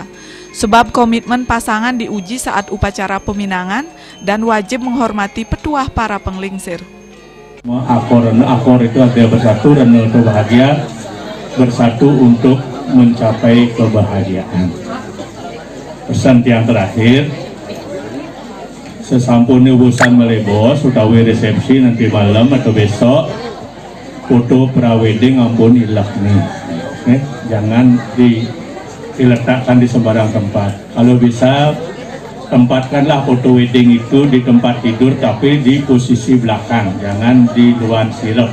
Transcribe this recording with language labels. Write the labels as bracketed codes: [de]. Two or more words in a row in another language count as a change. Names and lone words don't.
[id] Sebab komitmen pasangan diuji saat upacara peminangan dan wajib menghormati petuah para penglingsir. Akor itu artinya bersatu dan untuk bahagia, bersatu untuk mencapai kebahagiaan. Pesan yang terakhir, [ban] sesampun ubusan melebos, utawi [id] resepsi nanti malam atau besok, [ban] foto pra-wedding ampun ilah nih. [id] Jangan diletakkan di sembarang tempat. Kalau bisa, tempatkanlah foto wedding itu di tempat tidur tapi di posisi belakang, jangan di luar silap.